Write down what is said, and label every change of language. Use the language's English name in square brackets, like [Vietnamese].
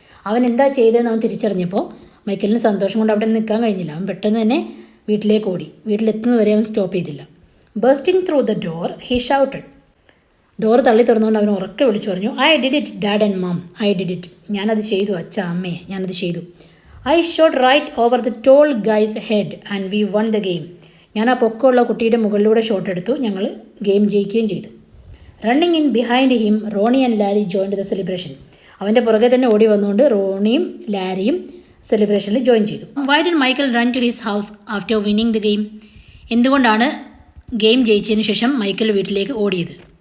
[Malayalam] അവൻ എന്താ ചെയ്തതെന്ന് അവൻ തിരിച്ചറിഞ്ഞപ്പോൾ മൈക്കലിന് സന്തോഷം കൊണ്ട് അവിടെ നിൽക്കാൻ കഴിഞ്ഞില്ല. അവൻ പെട്ടെന്ന് തന്നെ വീട്ടിലേക്ക് ഓടി. വീട്ടിലെത്തുന്നവരെ അവൻ സ്റ്റോപ്പ് ചെയ്തില്ല. [English] Bursting through the door he shouted. [Malayalam] Door തള്ളി തുറന്നുകൊണ്ട് അവൻ ഉറക്കെ വിളിച്ചു പറഞ്ഞു, [English] I did it dad and mum, I did it. [Malayalam] ഞാനത് ചെയ്തു അച്ഛ, അമ്മേ, ഞാനത് ചെയ്തു. [English] I shot right over the tall guy's head and we won the game. [Malayalam] ഞാൻ ആ പൊക്കമുള്ള കുട്ടിയുടെ മുകളിലൂടെ ഷോട്ട് എടുത്തു, ഞങ്ങൾ ഗെയിം ജയിക്കുകയും ചെയ്തു. [English] Running in behind him Ronnie and Larry joined the celebration. [Malayalam] അവൻ്റെ പുറകെ തന്നെ ഓടി വന്നുകൊണ്ട് റോണിയും ലാരിയും സെലിബ്രേഷനിൽ ജോയിൻ ചെയ്തു. [English] Why did Michael run to his house after winning the game? [Malayalam] എന്തുകൊണ്ടാണ് ഗെയിം ജയിച്ചതിന് ശേഷം മൈക്കൽ വീട്ടിലേക്ക് ഓടിയത്?